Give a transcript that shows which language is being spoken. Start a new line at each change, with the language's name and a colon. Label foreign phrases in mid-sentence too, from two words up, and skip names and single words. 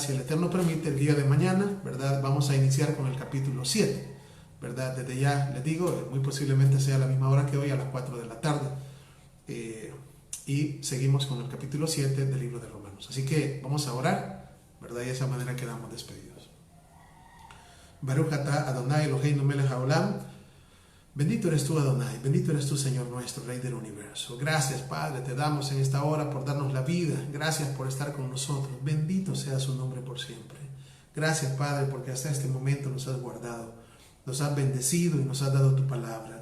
Spanish: Si el Eterno permite, el día de mañana, ¿verdad?, vamos a iniciar con el capítulo 7, ¿verdad? Desde ya les digo, muy posiblemente sea a la misma hora que hoy, a las 4 de la tarde. Y seguimos con el capítulo 7 del libro de Romanos. Así que vamos a orar, ¿verdad? Y de esa manera quedamos despedidos.
Hebrew: ברוך אתה אדני אלהינו מלך העולם.
Spanish: Bendito eres tú, Adonai, bendito eres tú, Señor nuestro, Rey del universo. Gracias, Padre, te damos en esta hora por darnos la vida. Gracias por estar con nosotros. Bendito sea su nombre por siempre. Gracias, Padre, porque hasta este momento nos has guardado, nos has bendecido y nos has dado tu palabra.